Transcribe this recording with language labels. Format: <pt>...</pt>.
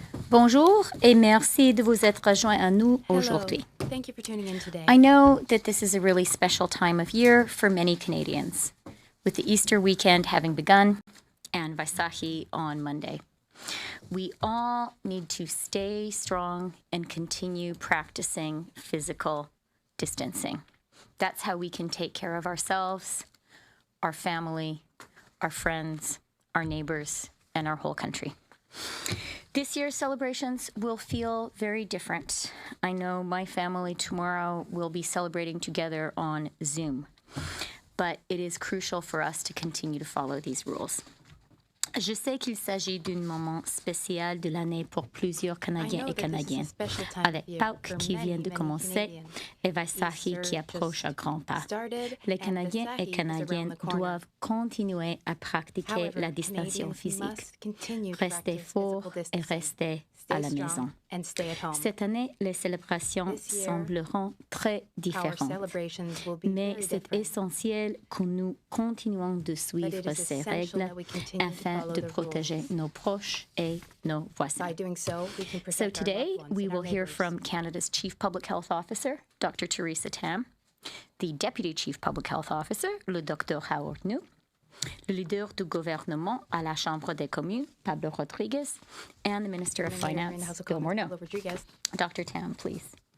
<fr>Bonjour et merci de vous être rejoint à nous aujourd'hui.</fr> <en>Thank you for tuning in today. I know that this is a really special time of year for many Canadians, with the Easter weekend having begun and Vaisahi on Monday. We all need to stay strong and continue practicing physical distancing. That's how we can take care of ourselves, our family, our friends, our neighbors, and our whole country. This year's celebrations will feel very different. I know my family tomorrow will be celebrating together on Zoom, but it is crucial for us to continue to follow these rules.</en> <fr>Je sais qu'il s'agit d'un moment spécial de l'année pour plusieurs Canadiens et Canadiennes, avec Pâques qui vient de commencer et Vaisahi qui approche à grands pas. Les Canadiens et Canadiennes doivent continuer à pratiquer la distanciation physique, rester forts et rester à la maison. Cette année, les célébrations sembleront très différentes, mais c'est essentiel que nous continuons de suivre ces règles afin de protéger nos proches et nos voisins.</fr> <en>So today, we will hear from Canada's Chief Public Health Officer, Dr. Theresa Tam, the Deputy Chief Public Health Officer,</en> <fr>le</fr> <en>Dr.</en> <fr>Howard New, le leader du gouvernement à la Chambre des communes, Pablo Rodriguez,</fr> <en>and the Minister of Finance,</en> <fr>Bill Morneau. Dr. Tam,</fr> <en>please.</en>